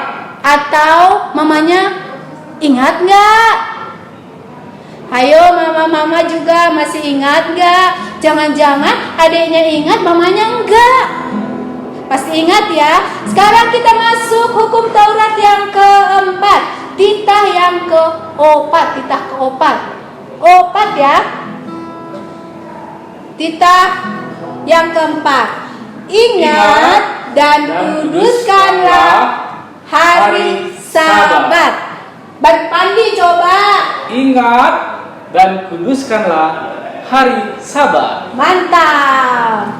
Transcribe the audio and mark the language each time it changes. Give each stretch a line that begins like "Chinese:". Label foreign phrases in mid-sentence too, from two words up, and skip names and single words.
Indonesian: Atau mamanya ingat nggak? Ayo mama-mama juga masih ingat nggak? Jangan-jangan adiknya ingat, mamanya enggak. Pasti ingat ya. Sekarang kita masuk hukum Taurat yang keempat. Titah yang keopat. Titah keopat. Opat ya. Titah yang keempat. Ingat dan kuduskanlah hari Sabat. Bang Pandi coba. Ingat dan kuduskanlah hari Sabat. Mantap.